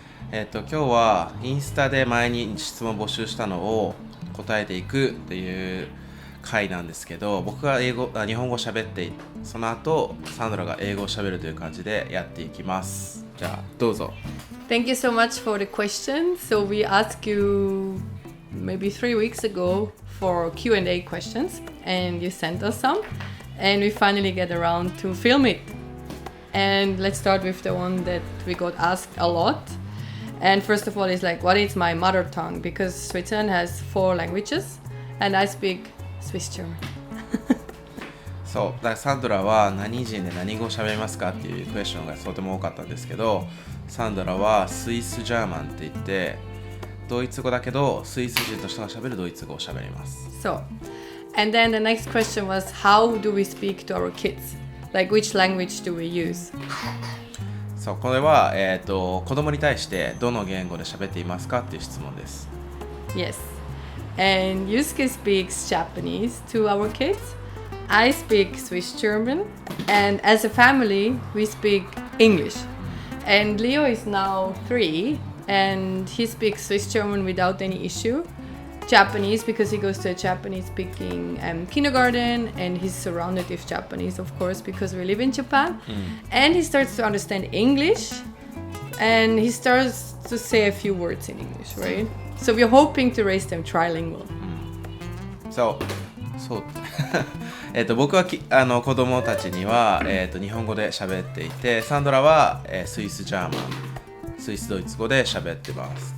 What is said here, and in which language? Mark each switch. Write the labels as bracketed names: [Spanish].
[Japanese] 今日はインスタで前に質問募集したのを答えていくっていう回なんですけど、僕が日本語を喋ってその後サンドラが英語を喋るという感じでやっていきます。じゃあどうぞ。 [English] Thank you so much for the question. So we asked you maybe 3 weeks ago for Q&A questions and you sent us some and we finally get around to film it. And let's start with the one that we got asked a lot. And first of all is like, what is my mother tongue? Because Switzerland has 4 languages and I speak Swiss German. [Japanese] そう、だからサンドラは何人で何語を喋りますかっていうクエスチョンがとても多かったんですけど、サンドラはスイスジャーマンって言ってドイツ語だけどスイス人の人が喋るドイツ語を喋ります。 [English] So, and then the next question was, how do we speak to our kids? Like which language do we use? [Japanese] そう、これは、子供に対してどの言語で喋っていますかっていう質問です。 [English] Yes. And Yusuke speaks Japanese to our kids. I speak Swiss German. And as a family, we speak English. And Leo is now 3 and he speaks Swiss German without any issue. Japanese because he goes to a Japanese speaking kindergarten and he's surrounded with Japanese of course because we live in Japan. And he starts to understand English and he starts to say a few words in English, right? So we're hoping to raise them trilingual. [Japanese] そう僕は子供たちには、日本語で喋っていて、サンドラは、スイスジャーマン、スイスドイツ語で喋ってます。